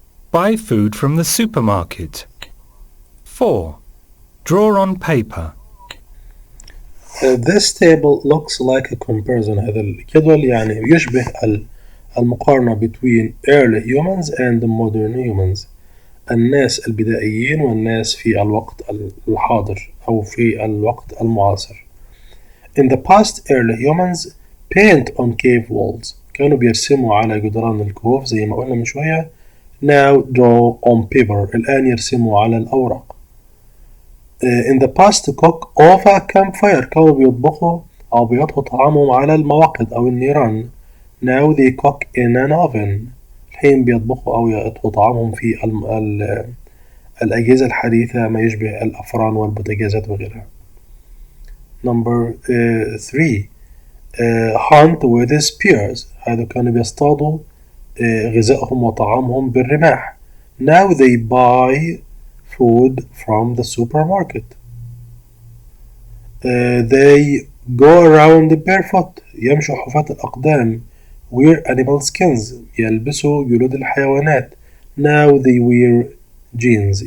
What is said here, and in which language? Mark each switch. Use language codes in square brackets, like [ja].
[en] Buy food from the supermarket. 4. Draw on paper. This table looks like a comparison. [ar] هذا الجدول يعني يشبه المقارنة [en] between early humans and modern humans. [ar] الناس البدائيين والناس في الوقت الحاضر أو في الوقت المعاصر. [en] In the past, early humans paint on cave walls. [ar] كانوا بيرسموا على جدران الكهوف زي ما قلنا من شوية. [en] Now draw on paper. [ar] الآن يرسموا على الأوراق. [en] In the past, to cook over a campfire. [ar] كانوا بيطبخوا أو بيطهوا طعامهم على المواقد أو النيران. [en] Now they cook in an oven. [ar] الحين بيطبخوا أو يطهوا طعامهم في الأجهزة الحديثة ما يشبه الأفران والبوتاجازات وغيرها. [en] Number 3. Hunt with spears. [ar] هذا كانوا بيصطادوا غذائهم وطعامهم بالرماح. [en] Now they buy food from the supermarket. They go around barefoot. [ar] يمشوا حفاة الأقدام. [en] Wear animal skins. [ar] يلبسوا جلود الحيوانات. [en] Now they wear jeans.